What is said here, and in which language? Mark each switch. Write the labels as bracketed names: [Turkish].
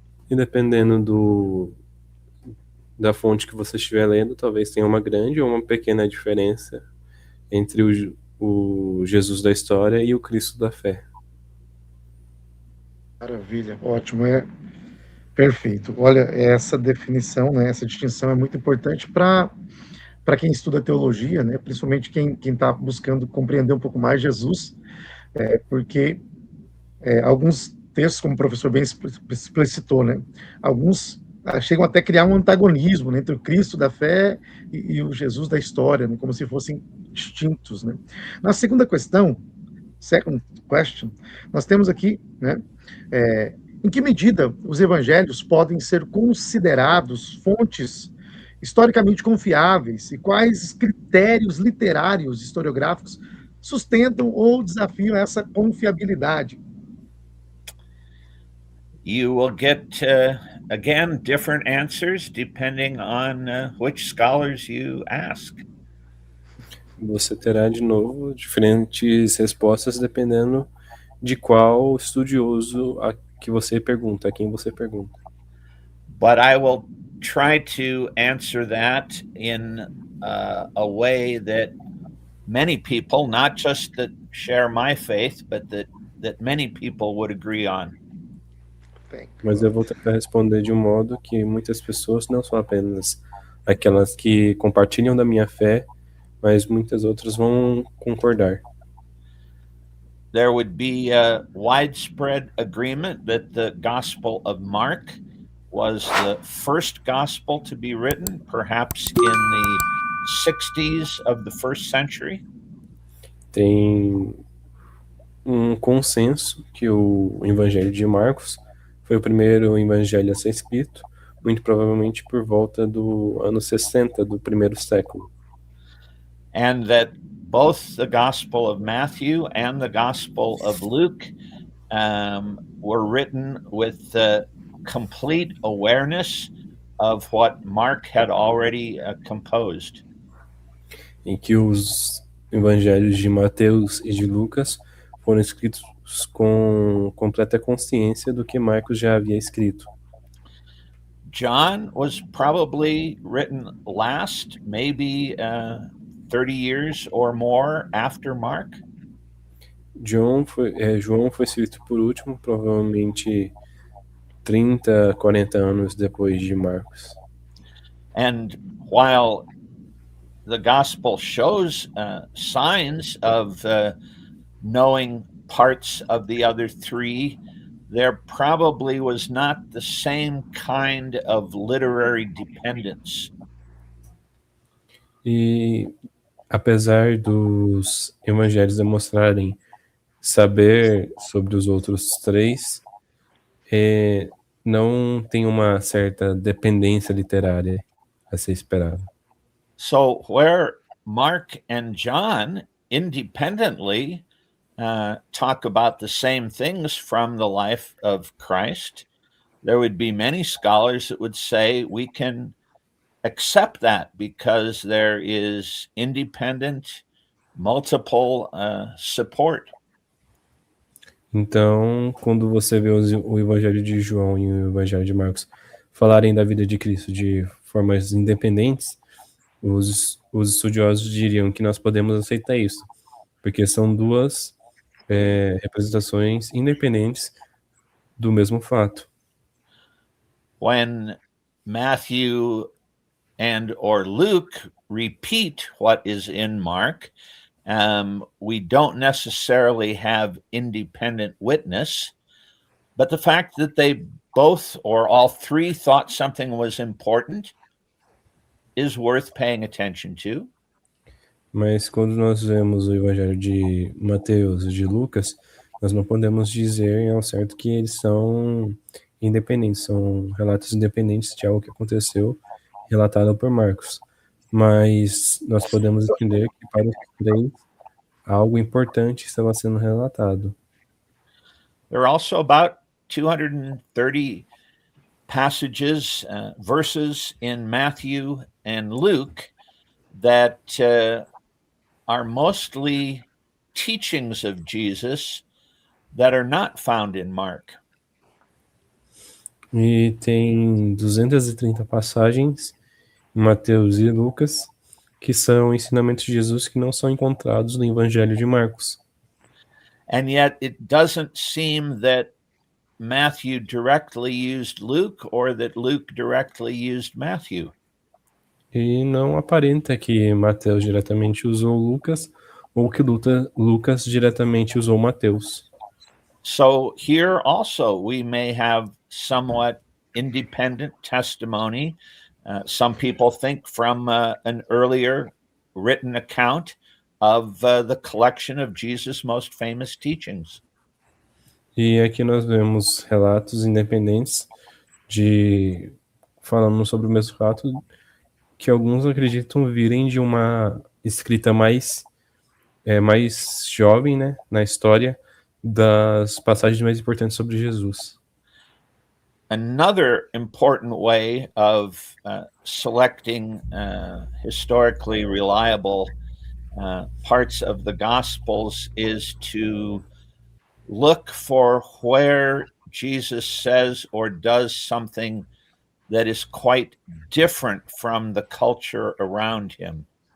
[Portuguese] E dependendo da fonte que você estiver lendo, talvez tenha uma grande ou uma pequena diferença entre o Jesus da história e o Cristo da fé. Maravilha, ótimo, perfeito. Olha, essa definição, né, essa distinção é muito importante para quem estuda teologia, né, principalmente quem está buscando compreender um pouco mais Jesus, porque alguns textos, como o professor bem explicitou, né, alguns chegam até a criar um antagonismo, né, entre o Cristo da fé e o Jesus da história, né, como se fossem distintos, né. Na segunda questão, [English] second question, [Portuguese] nós temos aqui, né, em que medida os evangelhos podem ser considerados fontes historicamente confiáveis e quais critérios literários historiográficos sustentam ou desafiam essa confiabilidade? [English] You will get, again, different answers depending on which scholars you ask. [Portuguese] Você terá de novo diferentes respostas dependendo de qual estudioso a quem você pergunta. [English] But I will try to answer that in a way that many people, not just that share my faith, but that many people would agree on. [Portuguese] Mas eu vou tentar responder de um modo que muitas pessoas, não são apenas aquelas que compartilham da minha fé, mas muitas outras vão concordar. [English] There would be a widespread agreement that the Gospel of Mark was the first gospel to be written, perhaps in the 60s of the first century. [Portuguese] tem um consenso que o Evangelho de Marcos foi o primeiro evangelho a ser escrito, muito provavelmente por volta do ano 60 do primeiro século. [English] And that both the Gospel of Matthew and the Gospel of Luke were written with complete awareness of what Mark had already composed. [Portuguese] Em que os evangelhos de Mateus e de Lucas foram escritos com completa consciência do que Marcos já havia escrito. [English] John was probably written last, maybe 30 years or more after Mark. [Portuguese] João foi escrito por último, provavelmente 30, 40 anos depois de Marcos. [English] And while the gospel shows signs of knowing parts of the other three, there probably was not the same kind of literary dependence. [Portuguese] E apesar dos evangelhos demonstrarem saber sobre os outros três, não tem uma certa dependência literária a ser esperada. [English] So where Mark and John independently talk about the same things from the life of Christ, there would be many scholars that would say we can accept that because there is independent, multiple support. [Portuguese] Então, quando você vê o Evangelho de João e o Evangelho de Marcos falarem da vida de Cristo de formas independentes, os estudiosos diriam que nós podemos aceitar isso, porque são duas representações independentes do mesmo fato. [English] When Matthew and or Luke repeat what is in Mark, we don't necessarily have independent witness, but the fact that they both or all three thought something was important is worth paying attention to. [Portuguese] Mas quando nós vemos o Evangelho de Mateus e de Lucas, nós não podemos dizer ao certo que eles são independentes, são relatos independentes de algo que aconteceu, relatado por Marcos. Mas nós podemos entender que para os três algo importante estava sendo relatado. [English] There are also about 230 passages, verses in Matthew and Luke that are mostly teachings of Jesus that are not found in Mark. [Portuguese] E tem 230 passagens em Mateus e Lucas que são ensinamentos de Jesus que não são encontrados no Evangelho de Marcos. [English] And yet it doesn't seem that Matthew directly used Luke or that Luke directly used Matthew. [Portuguese] E não aparenta que Mateus diretamente usou Lucas ou que Lucas diretamente usou Mateus. [English] So here also we may have somewhat independent testimony. Some people think from an earlier written account of the collection of Jesus' most famous teachings. [Portuguese] E aqui nós vemos relatos independentes falando sobre o mesmo fato que alguns acreditam virem de uma escrita mais jovem, né, na história das passagens mais importantes sobre Jesus. [English] Another important way of selecting historically reliable parts of the Gospels is to look for where Jesus says or does something that is quite different from the culture around him.